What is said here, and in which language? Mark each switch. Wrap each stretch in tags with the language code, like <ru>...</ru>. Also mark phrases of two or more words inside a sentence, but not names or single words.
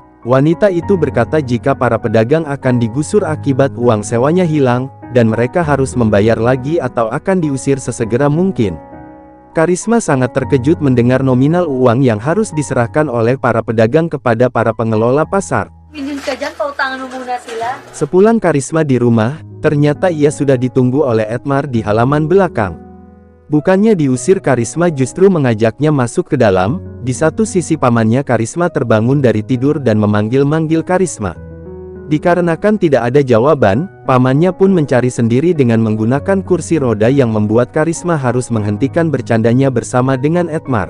<id>Wanita itu berkata jika para pedagang akan digusur akibat uang sewanya hilang, dan mereka harus membayar lagi atau akan diusir sesegera mungkin. Karisma sangat terkejut mendengar nominal uang yang harus diserahkan oleh para pedagang kepada para pengelola pasar.</id> <tl>Pinjam ka dyan, pautangan mo muna sila.</tl> <id>Sepulang Karisma di rumah, ternyata ia sudah ditunggu oleh Edmar di halaman belakang. Bukannya diusir, Karisma justru mengajaknya masuk ke dalam. Di satu sisi pamannya Karisma terbangun dari tidur dan memanggil-manggil Karisma. Dikarenakan tidak ada jawaban, pamannya pun mencari sendiri dengan menggunakan kursi roda yang membuat Karisma harus menghentikan bercandanya bersama dengan Edmar.</id>